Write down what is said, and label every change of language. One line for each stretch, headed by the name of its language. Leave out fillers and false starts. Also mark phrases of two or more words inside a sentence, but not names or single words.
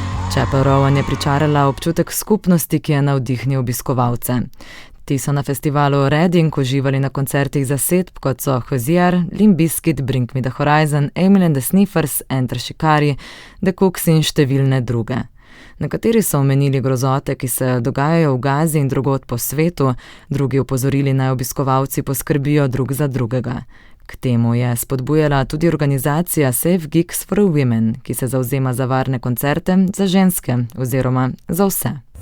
Slovenian: Chapel Rowan je pričarala občutek skupnosti, ki je navdihnil obiskovalce. Ti so na festivalu Reading uživali na koncertih zasedb, kot so Hozier, Limp Bizkit, Bring Me The Horizon, Emil and the Sniffers, Enter Shikari, The Cooks in številne druge. Nekateri so omenili grozote, ki se dogajajo v Gazi in drugod po svetu, drugi opozorili, naj obiskovalci poskrbijo drug za drugega. K temu je spodbujala tudi organizacija Safe Gigs for Women, ki se zavzema za varne koncerte za ženske oziroma za vse.